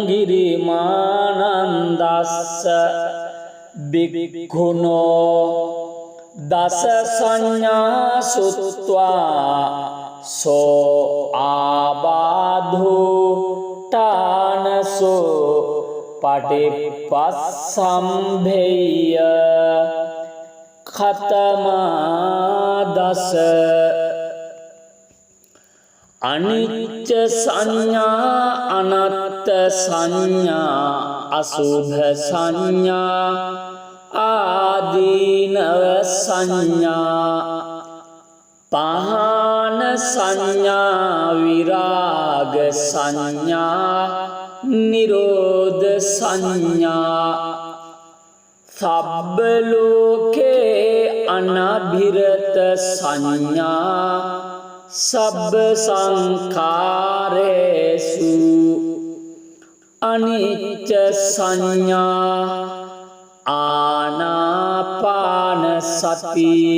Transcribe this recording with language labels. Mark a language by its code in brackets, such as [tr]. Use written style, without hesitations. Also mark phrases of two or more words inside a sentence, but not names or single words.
[pi] ගිරිමානන්දස්ස බික්ඛුනෝ දස සංඥා සුත්වා සෝ ආබාධෝ ඨානසෝ පටිපස්සම්භේය ඛතමා දස අනිච්ච සංඥා අනත්ත සංඥා අසුභ සංඥා ආදීනව සංඥා පහන සංඥා විරාග සංඥා නිරෝධ සංඥා සබ්බ ලෝකේ අනභිරත සංඥා සබ්බ සංඛාරේසු අනිච්ච සංඥා ආනාපාන සති